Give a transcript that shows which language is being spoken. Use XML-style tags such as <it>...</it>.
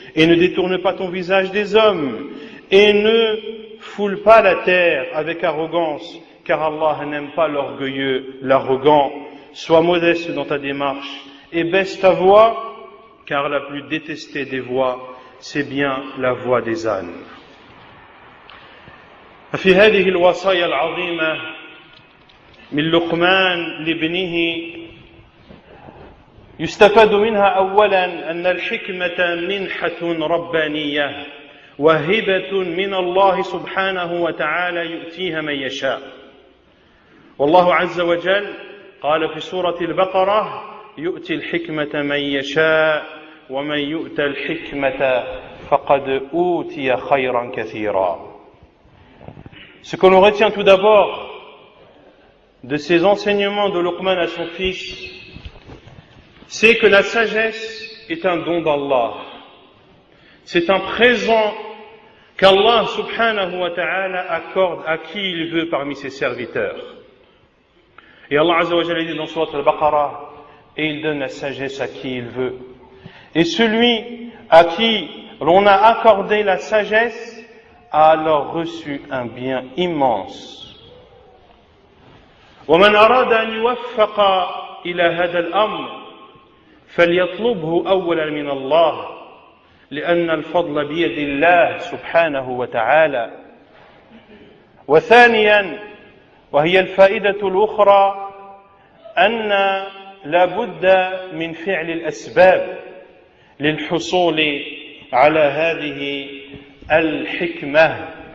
<fr>Et ne détourne pas ton visage des hommes, et ne foule pas la terre avec arrogance, car Allah n'aime pas l'orgueilleux, l'arrogant. Sois modeste dans ta démarche et baisse ta voix, car la plus détestée des voix, c'est bien la voix des ânes.</fr> <ar>ففي هذه الوصايا العظيمة من لقمان لابنه يستفاد منها أولا أن الحكمة منحة ربانية وهبة من الله سبحانه وتعالى يؤتيها من يشاء. والله عز وجل قال في سورة البقرة يؤتي الحكمة من يشاء ومن يؤت الحكمة فقد أوتي خيرا كثيرا.</ar> <fr>Ce que l'on retient tout d'abord de ces enseignements de Luqman à son fils, c'est que la sagesse est un don d'Allah. C'est un présent qu'Allah</fr> <ar>subhanahu wa ta'ala</ar> <fr>accorde à qui il veut parmi ses serviteurs. Et Allah</fr> <ar>azza wa jalla</ar> <fr>dit dans Surat al-Baqarah, et il donne la sagesse à qui il veut. Et celui à qui l'on a accordé la sagesse a alors reçu un bien immense.</fr> <ar>ومن أراد أن يوفق إلى هذا الأمر فليطلبه أولا من الله لأن الفضل بيد الله سبحانه وتعالى. وثانيا وهي الفائدة الأخرى أن لا بد من فعل الأسباب للحصول على هذه الحكمة.</ar>